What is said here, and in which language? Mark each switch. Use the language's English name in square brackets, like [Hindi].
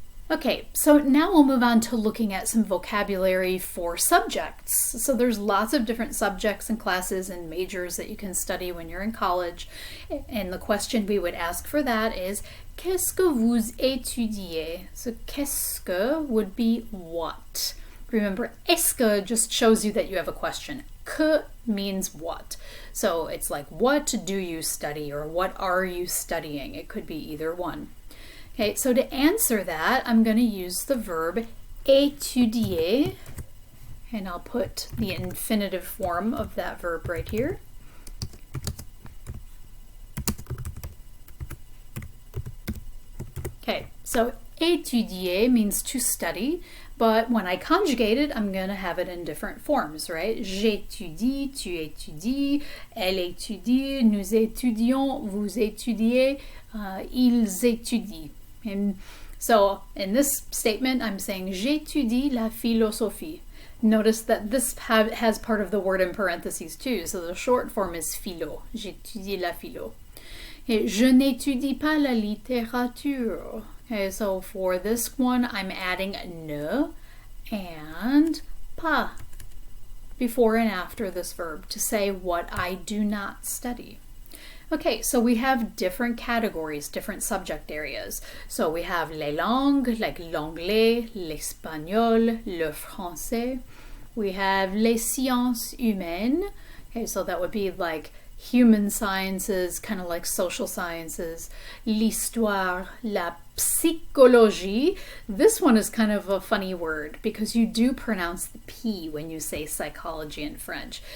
[English] Okay, so now we'll move on to looking at some vocabulary for subjects. So there's lots of different subjects and classes and majors that you can study when you're in college. And the question we would ask for that is, [French] qu'est-ce que vous étudiez? [English] So qu'est-ce que would be what. Remember, est-ce que just shows you that you have a question. Que means what. So it's like, what do you study, or what are you studying? It could be either one. Okay, so to answer that, I'm going to use the verb étudier, and I'll put the infinitive form of that verb right here. Okay, so étudier means to study, but when I conjugate it, I'm going to have it in different forms, right? [French] J'étudie, tu étudies, elle étudie, nous étudions, vous étudiez, ils étudient. [English] And so in this statement, I'm saying [French] j'étudie la philosophie. [English] Notice that this has part of the word in parentheses too, so the short form is philo. [French] J'étudie la philo. Et je n'étudie pas la littérature. [English] Okay, so for this one, I'm adding ne and pas before and after this verb to say what I do not study. Okay, so we have different categories, different subject areas. So we have [French] les langues, like l'anglais, l'espagnol, le français. [English] We have [French] les sciences humaines. [English] Okay, so that would be like human sciences, kind of like social sciences. [French] L'histoire, la psychologie. [English] This one is kind of a funny word because you do pronounce the P when you say psychology in French.